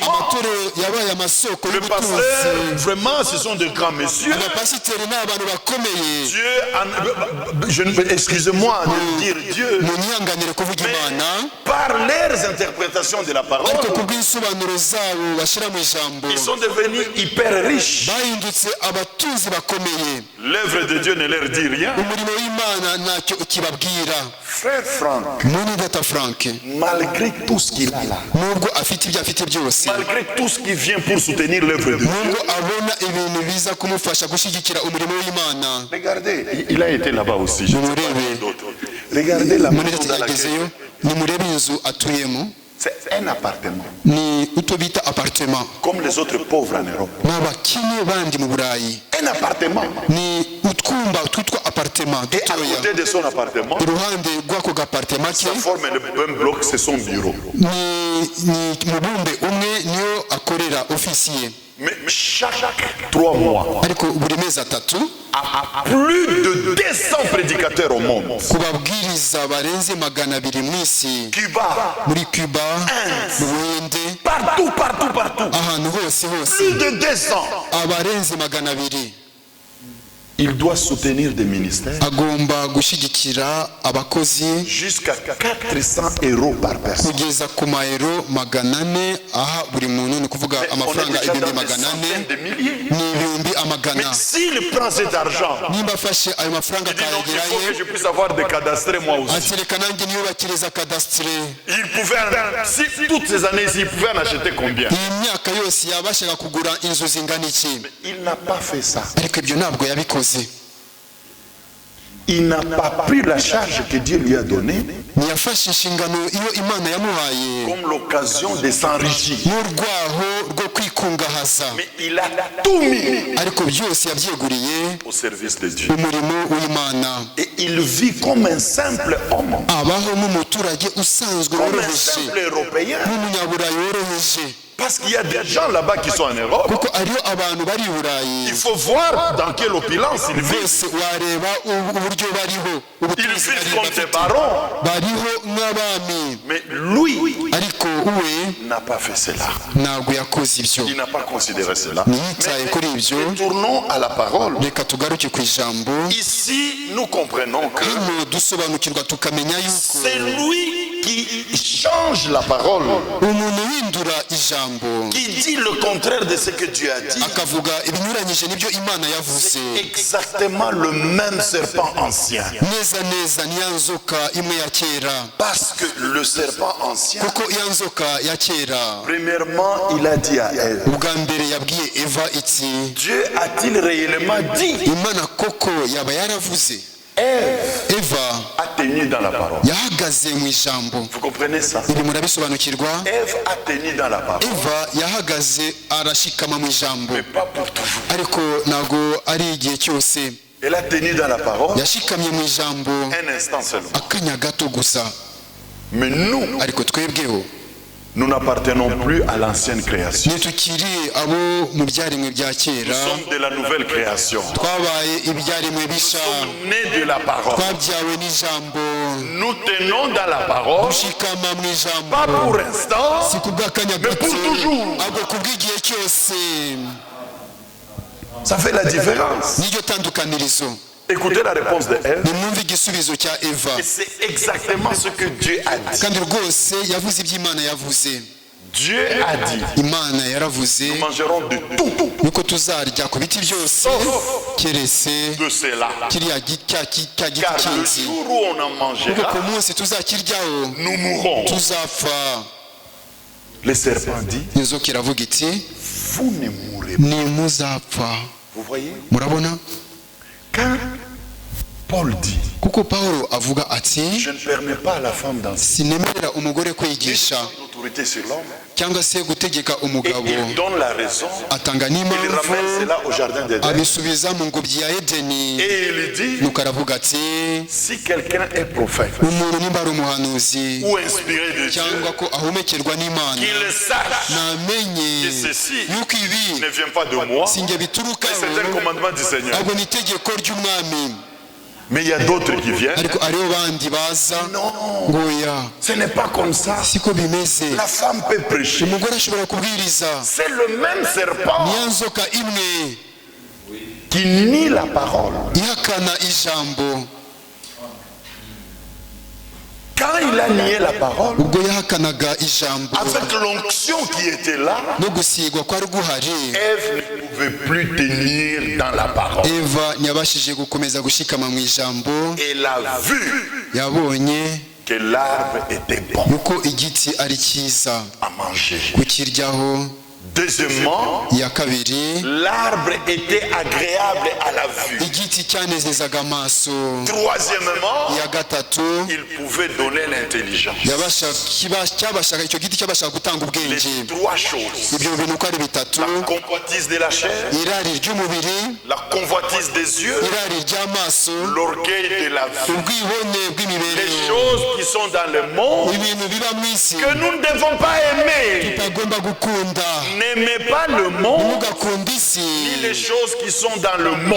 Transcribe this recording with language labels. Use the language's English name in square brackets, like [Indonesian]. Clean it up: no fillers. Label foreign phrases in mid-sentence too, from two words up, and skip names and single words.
[Kinyarwanda] amatorero yabaye amasoko [French] Le [Kinyarwanda] y'ubutunzi. [French] pasteur, vraiment, ce sont de grands messieurs. [Kinyarwanda] Abapasiteri ni abantu bakomeye. [French] Excusez-moi de dire Dieu, [Kinyarwanda] Munyihanganire kuvuga Imana, [French] par leurs interprétations de la parole, [Kinyarwanda] ariko kubw'insobanuro zabo bashyira mu ijambo [French] ils sont devenus hyper riches. [Kinyarwanda] bahindutse abatunzi bakomeye. [French] L'œuvre de Dieu ne leur dit rien. [Kinyarwanda] Umurimo w'Imana ntacyo ukibabwira. [French] Frère Franck, [Kinyarwanda] Mwene data Frank, [French] malgré tout ce qu'il a là, [Kinyarwanda] nubwo afite ibyo afite byose, [French] malgré tout ce qui vient pour soutenir l'œuvre de Dieu, [Kinyarwanda] nubwo abona ibintu biza kumufasha gushyigikira umurimo w'Imana, [French] regardez, il a été là-bas aussi. Je ne sais pas [Kinyarwanda] Murebe. [French] d'autres. Regardez la [Kinyarwanda] mwene [French] maison [Kinyarwanda] data [French] dans [Kinyarwanda] yagezeyo, [French] laquelle [Kinyarwanda] nimurebe inzu atuyemo, [French] c'est un appartement, [Kinyarwanda] ni uto bita apartment, [French] comme les autres pauvres en Europe. [Kinyarwanda] n'abakene bandi mu Burayi, [French] Un appartement. [Kinyarwanda] ni utwumba twitwa apartment [French] Et à [Kinyarwanda] dutoya. [French] côté de son appartement, [Kinyarwanda] Iruhande rw'ako gapartema ke [French] ça forme le même bloc, c'est son bureau. [Kinyarwanda] ni mubumbe umwe niyo akorera ofisiye, [French] Mais chaque 3 mois, [Kinyarwanda] ariko buri mezi atatu [French] plus de 200 prédicateurs au monde. [Kinyarwanda] kubabwiriza barenze 200 mu isi, [French] Cuba, [Kinyarwanda] muri Cuba, mu Buhinde, [French] partout, partout, partout. [Kinyarwanda] ahantu hose hose, [French] Plus de 200. [Kinyarwanda] abarenze 200. [French] Il doit soutenir des ministères [Kinyarwanda] Agomba gushyigikira abakozi [French] jusqu'à 400 euros par personne. [Kinyarwanda] kugeza ku mayero 400 aha buri muntu, ni kuvuga [French] On est [Kinyarwanda] amafaranga [French] déjà dans [Kinyarwanda] ibihumbi [French] des [Kinyarwanda] 400 [French] centaines de milliers. [Kinyarwanda] ni ibihumbi amagana. [French] S'il prend cet argent, [Kinyarwanda] Nimba afashe ayo mafaranga [French] il dit non, il faut [Kinyarwanda] akayagerayo, [French] que je puisse avoir des cadastrés moi aussi. [Kinyarwanda] ati reka nanjye niyubakiriza kadasitire. [French] Il pouvait, si toutes ces années, il pouvait en acheter combien? [Kinyarwanda] Iyi myaka yose yabashaga kugura inzu zingana iki? [French] Il n'a pas fait ça. [Kinyarwanda] Ariko ibyo ntabwo yabikoze. [French] Il n'a pas pris la charge que Dieu lui a donnée [Kinyarwanda] Ntiyafashe inshingano iyo Imana yamuhaye [French] comme l'occasion de s'enrichir. [Kinyarwanda] n'urwaho rwo kwikungahaza, [French] Mais il a tout mis [Kinyarwanda] ariko byose yabyeguriye [French] au service de Dieu. [Kinyarwanda] umurimo w'Imana. [French] Et il vit comme un simple homme, [Kinyarwanda] Abaho nk'umuturage usanzwe [French] comme un [Kinyarwanda] woroheje, [French] simple Européen. [Kinyarwanda] nk'umunyaburayi woroheje, [French] Parce qu'il y a des gens là-bas qui sont en Europe. [Kinyarwanda] kuko ariho abantu bari i Burayi. [French] Il faut voir dans quelle opulence ils vivent. [Kinyarwanda] Bose wareba uburyo bariho, [French] Ils [Kinyarwanda] ubutunzi [French] vivent comme des [Kinyarwanda] bafite, [French] barons. [Kinyarwanda] bariho nk'abami, [French] Mais lui [Kinyarwanda] ariko we [French] n'a pas fait cela. [Kinyarwanda] ntabwo yakoze ibyo, [French] Il n'a pas considéré cela. [Kinyarwanda] ntiyitaye kuri ibyo. [French] Tournons à la parole. [Kinyarwanda] Reka tugaruke ku ijambo. [French] Ici, nous comprenons que [Kinyarwanda] Hano dusobanukirwa tukamenya yuko [French] c'est lui qui change la parole, [Kinyarwanda] umuntu uhindura ijambo [French] qui dit le contraire de ce que Dieu a dit. [Kinyarwanda] akavuga ibinyuranyije n'ibyo Imana yavuze, [French] Exactement le même serpent ancien. [Kinyarwanda] neza neza niya nzoka imwe ya kera. [French] Parce que le serpent ancien, [Kinyarwanda] Kuko iya nzoka ya kera [French] premièrement, il a dit à Ève, [Kinyarwanda] ubwa mbere yabwiye Eva iti, [French] Dieu a-t-il réellement dit? [Kinyarwanda] Imana koko yaba yaravuze? [French] Ève [Kinyarwanda] Eva [French] a tenu dans la parole. [Kinyarwanda] yahagaze mu ijambo. [French] Vous comprenez ça? [Kinyarwanda] Ibi murabisobanukirwa? [French] Ève a tenu dans la parole. [Kinyarwanda] Eva yahagaze arashikama mu ijambo, [French] Mais pas pour toujours. [Kinyarwanda] ariko ntago ari igihe cyose. [French] Elle a tenu dans la parole [Kinyarwanda] Yashikamye mu ijambo [French] un instant seulement. [Kinyarwanda] akanya gato gusa. [French] Mais nous, [Kinyarwanda] Ariko twebweho [French] nous n'appartenons plus à l'ancienne création. [Kinyarwanda] ntitukiri abo mu byaremwe bya [French] Nous [Kinyarwanda] kera, [French] sommes de la nouvelle création. [Kinyarwanda] twabaye ibyaremwe bisha, [French] Nous sommes nés de la parole. [Kinyarwanda] twabyawe n'ijambo. [French] nous tenons dans la parole, [Kinyarwanda] dushikama mu ijambo [French] pas pour l'instant, [Kinyarwanda] si kubw'akanya [French] mais [Kinyarwanda] gato [French] pour toujours. [Kinyarwanda] ahubwo kubw'igihe cyose. [French] Ça fait la différence. [Kinyarwanda] Niryo tandukanirizo. [French] Écoutez la réponse de Ève. [Kinyarwanda] nimwumve igisubizo cya Eva, [French] Et c'est exactement ce que Dieu a dit. [Kinyarwanda] kandi rwose yavuze ibyo Imana yavuze. [French] Dieu a dit, [Kinyarwanda] Imana yaravuze [French] nous mangerons de tout [Kinyarwanda] yuko tuzarya ku biti byose keretse [French] de cela. [Kinyarwanda] kiriya giti [French] Car le [Kinyarwanda] cy'inzi, [French] jour où on en [Kinyarwanda] kuko [French] mangera, [Kinyarwanda] ku munsi tuzakiryaho [French] nous mourrons. [Kinyarwanda] tuzapfa. [French] Le serpent dit, [Kinyarwanda] inzoka iravuga iti [French] vous ne mourrez pas. [Kinyarwanda] nimuzapfa. [French] Vous voyez? [Kinyarwanda] Murabona, [French] Quand Paul dit, [Kinyarwanda] kuko Pawulo avuga ati [French] je ne permets pas à la femme d'enseigner [Kinyarwanda] sinemerera umugore kwigisha [French] l'autorité sur l'homme, [Kinyarwanda] cyangwa se gutegeka [French] et [Kinyarwanda] umugabo, [French] il donne la raison, [Kinyarwanda] atanga [French] il ramène [Kinyarwanda] n'impamvu [French] cela au jardin d'Éden, [Kinyarwanda] abisubiza mu ngobyi ya Edeni. [French] et il dit, [Kinyarwanda] Nuko aravuga ati [French] si quelqu'un est prophète [Kinyarwanda] umuntu nimba ari umuhanuzi [French] ou inspiré de Dieu, [Kinyarwanda] cyangwa ko ahumekerwa n'Imana, [French] qu'il sache [Kinyarwanda] namenye [French] que ceci [Kinyarwanda] yuko ibi [French] ne vient pas de moi, [Kinyarwanda] si njye [French] mais [Kinyarwanda] biturukaho, [French] c'est un commandement du Seigneur. [Kinyarwanda] ahubwo ni itegeko ry'umwami. [French] Mais il y a d'autres qui viennent. [Kinyarwanda] Ariko aribo bandi baza [French] Non, [Kinyarwanda] ngo oya [French] ce n'est pas comme ça. [Kinyarwanda] siko bimeze. [French] La femme peut prêcher. [Kinyarwanda] Umugore ashobora kubwiriza. [French] C'est le même serpent [Kinyarwanda] Niya nzoka imwe [French] qui nie la parole. [Kinyarwanda] ihakana ijambo. [French] Quand il a nié la parole, [Kinyarwanda] Ubwo yahakanaga ijambo [French] avec l'onction qui était là, [Kinyarwanda] no gusigwa kwari guhari, [French] Ève ne pouvait plus tenir dans la parole. [Kinyarwanda] Eva ntiyabashije gukomeza gushikama mu ijambo. [French] Elle a vu [Kinyarwanda] Yabonye [French] que l'arbre était bon [Kinyarwanda] yuko igiti ari cyiza [French] à manger. [Kinyarwanda] kukiryaho. [French] Deuxièmement, [Kinyarwanda] Iya kabiri, [French] l'arbre était agréable à la vue. [Kinyarwanda] igiti cyanezezaga amaso. [French] Troisièmement, [Kinyarwanda] Iya gatatu, [French] il pouvait donner l'intelligence. [Kinyarwanda] cyabashaga icyo giti cyabashaga gutanga [French] Les [Kinyarwanda] ubwenge. [French] trois choses. [Kinyarwanda] Ibyo bintu uko ari bitatu: [French] La convoitise de la chair, [Kinyarwanda] irari ry'umubiri, [French] la convoitise des yeux, [Kinyarwanda] irari ry'amaso, [French] l'orgueil de la vie. [Kinyarwanda] ubwibone [French] Les [Kinyarwanda] bw'imibereho. [French] choses qui sont dans le monde [Kinyarwanda] Ibintu biba mu isi [French] que nous ne devons pas aimer. [Kinyarwanda] tutagomba gukunda. [French] N'aimez pas le monde [Kinyarwanda] Ntugakunda isi [French] ni les choses qui sont dans le monde.